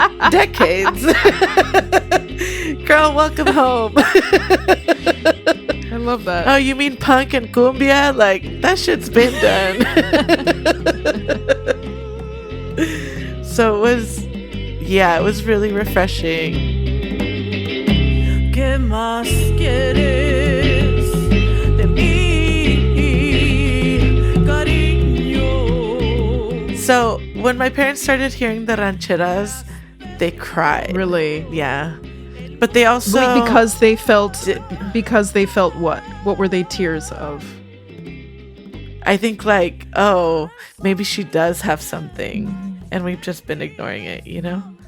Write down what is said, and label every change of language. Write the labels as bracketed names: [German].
[English] Decades. Girl, welcome home. I love that. Oh, you mean punk and cumbia? Like, that shit's been done. So it was really refreshing. [Spanish] ¿Qué más quieres de mí, cariño? [English] So when my parents started hearing the rancheras, they cried. Really? Yeah. But they also because they felt what? What were they tears of? I think like, oh, maybe she does have something, and we've just been ignoring it, you know?